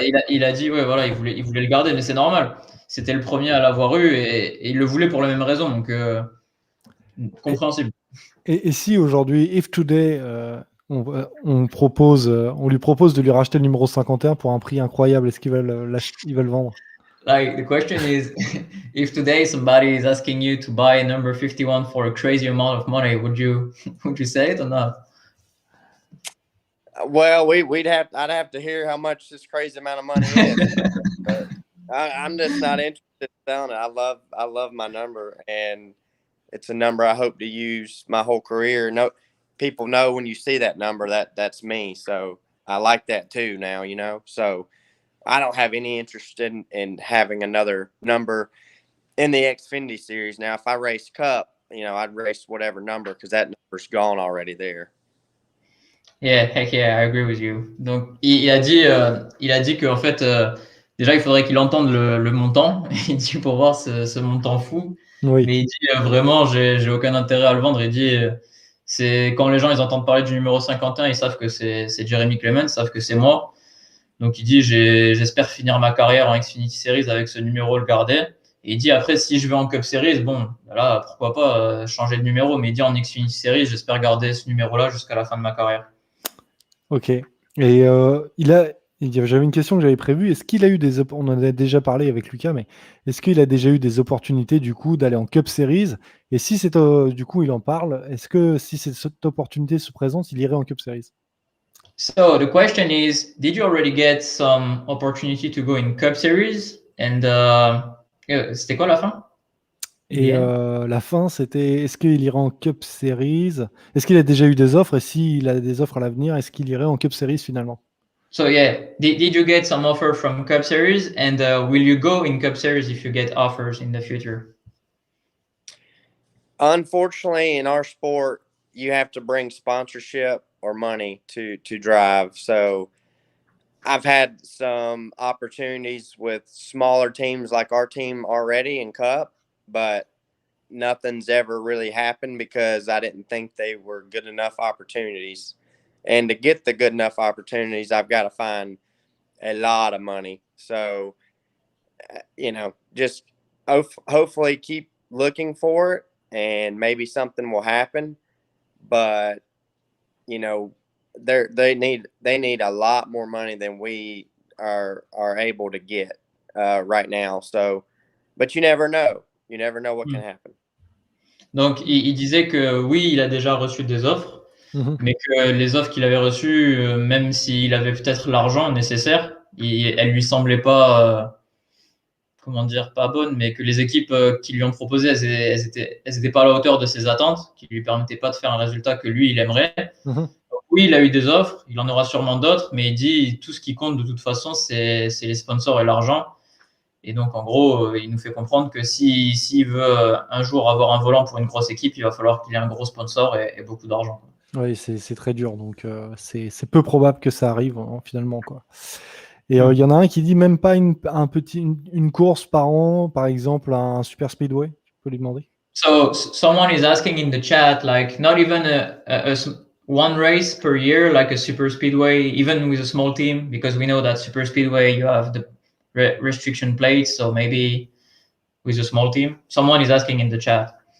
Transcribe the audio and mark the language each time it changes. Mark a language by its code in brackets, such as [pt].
[fr] Il a dit, ouais, voilà, il voulait le garder, mais c'est normal. C'était le premier à l'avoir eu et il le voulait pour la même raison, donc compréhensible. Et si aujourd'hui, [en] if today, [fr] on lui propose de lui racheter le numéro 51 pour un prix incroyable, est-ce qu'ils veulent le vendre? [en] Like, the question is, if today somebody is asking you to buy number 51 for a crazy amount of money, would you say it or not? Well, I'd have to hear how much this crazy amount of money is. But I'm just not interested in selling it. I love my number, and it's a number I hope to use my whole career. No, people know when you see that number that's me. So I like that too now, you know. So I don't have any interest in having another number in the Xfinity series. Now, if I race Cup, you know, I'd race whatever number because that number's gone already there. Yeah, heck yeah, I agree with you. [fr] Donc, il a dit qu'en fait, déjà, il faudrait qu'il entende le montant. Il dit pour voir ce montant fou. Oui. Mais il dit vraiment, j'ai aucun intérêt à le vendre. Il dit, c'est quand les gens ils entendent parler du numéro 51, ils savent que c'est Jeremy Clements, ils savent que c'est moi. Donc, il dit, j'espère finir ma carrière en Xfinity Series avec ce numéro, le garder. Et il dit après, si je vais en Cup Series, bon, là, pourquoi pas changer de numéro. Mais il dit en Xfinity Series, j'espère garder ce numéro-là jusqu'à la fin de ma carrière. Ok. Et j'avais une question que j'avais prévue. Est-ce qu'il a eu on en a déjà parlé avec Lucas, mais est-ce qu'il a déjà eu des opportunités du coup d'aller en Cup Series? Et si c'est du coup il en parle, est-ce que si cette opportunité se présente, il irait en Cup Series? [en] So the question is, did you already get some opportunity to go in Cup Series? [fr] And c'était quoi la fin? Et la fin, c'était est-ce qu'il irait en Cup Series? Est-ce qu'il a déjà eu des offres? Et s'il a des offres à l'avenir, est-ce qu'il irait en Cup Series finalement? [en] So yeah, did you get some offer from Cup Series? And will you go in Cup Series if you get offers in the future? Unfortunately, in our sport, you have to bring sponsorship or money to drive. So I've had some opportunities with smaller teams like our team already in Cup, but nothing's ever really happened because I didn't think they were good enough opportunities. And to get the good enough opportunities, I've got to find a lot of money. So, you know, just hopefully keep looking for it and maybe something will happen. But, you know, they need a lot more money than we are able to get right now. So, but you never know. You never know what can happen. [fr] Donc, il disait que oui, il a déjà reçu des offres, mais que les offres qu'il avait reçues, même s'il avait peut-être l'argent nécessaire, elles lui semblaient pas, comment dire, pas bonnes, mais que les équipes qui lui ont proposé, elles étaient pas à la hauteur de ses attentes, qui lui permettaient pas de faire un résultat que lui, il aimerait. Donc, oui, il a eu des offres, il en aura sûrement d'autres, mais il dit tout ce qui compte de toute façon, c'est les sponsors et l'argent. Et donc, en gros, il nous fait comprendre que s'il veut un jour avoir un volant pour une grosse équipe, il va falloir qu'il ait un gros sponsor et beaucoup d'argent. Oui, c'est très dur. Donc, c'est peu probable que ça arrive finalement, quoi. Et il y en a un qui dit même pas une course par an, par exemple, un super speedway. Tu peux lui demander. [en] So, someone is asking in the chat, like, not even one race per year, like a super speedway, even with a small team, because we know that super speedway, you have the restriction plates, so maybe with a small team. Someone is asking in the chat.